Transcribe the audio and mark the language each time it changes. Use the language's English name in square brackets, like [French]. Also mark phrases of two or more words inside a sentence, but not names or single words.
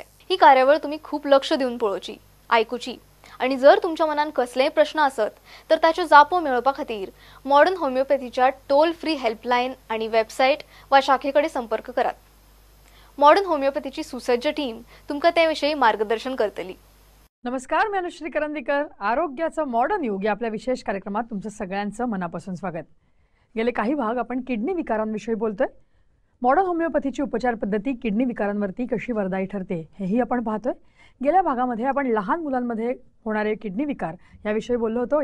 [Konkani] ही कार्यावळ तुमी खूप लक्ष दिवन पळोवची, आयकुची आनी जर तुमच्या मनान कसलेय प्रश्न आसत तर ताच्यो जापो मेळोवपा खातीर मॉडर्न होमिओपॅथीच्या [English] toll free [Konkani] हेल्पलायन आनी वेबसायट वा शाखेकडे संपर्क करात. मॉडर्न होमिओपॅथीची सुसज्ज टीम तुमकां ते विशयी मार्गदर्शन करतली. [Marathi] नमस्कार, मी अनुश्री करंदीकर. आरोग्याचं मॉडर्न युग या आपल्या विशेष कार्यक्रमात तुमचं सगळ्यांचं मनापासून स्वागत. गेले काही भाग आपण किडनी विकारांविषयी बोलतोय. मॉडर्न होमिओपॅथीची उपचार पद्धती किडनी विकारांवरती कशी वरदायी ठरते हेही आपण पाहतोय. गेल्या भागामध्ये आपण लहान मुलांमध्ये होणारे किडनी विकार याविषयी बोललो होतो.